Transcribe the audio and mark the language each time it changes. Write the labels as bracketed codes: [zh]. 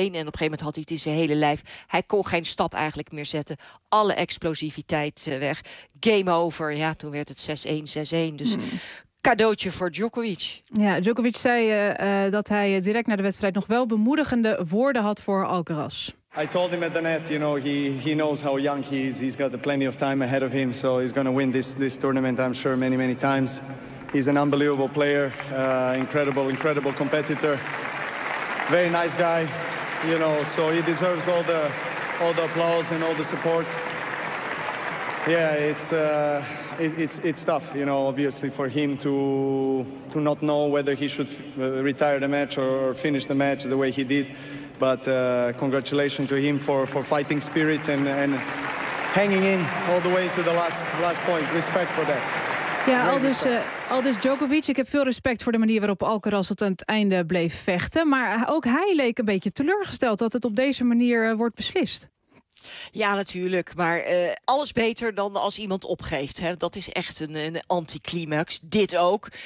[nl] En op een gegeven moment had hij het in zijn hele lijf. Hij kon geen stap eigenlijk meer zetten. Alle explosiviteit weg. [en] Game over. [nl] Ja, toen werd het 6-1, 6-1. Dus... cadeautje voor Djokovic. Ja, Djokovic zei dat hij direct na de wedstrijd nog wel bemoedigende woorden had voor Alcaraz. [en] I told him at the net, you know, he knows how young he is. He's got plenty of time ahead of him, so he's going to win this tournament, I'm sure, many, many times. He's an unbelievable player, incredible, incredible competitor. Very nice guy, you know, so he deserves all the applause and all the support. Yeah, it's tough, you know, obviously for him to not know whether he should retire the match or finish the match the way he did. But congratulations to him for fighting spirit and hanging in all the way to the last point. Respect for that. [nl] Ja, aldus Djokovic. Ik heb veel respect voor de manier waarop Alcaraz tot aan het einde bleef vechten. Maar ook hij leek een beetje teleurgesteld dat het op deze manier wordt beslist. Ja, natuurlijk. Maar alles beter dan als iemand opgeeft. Hè? Dat is echt een anticlimax. Dit ook.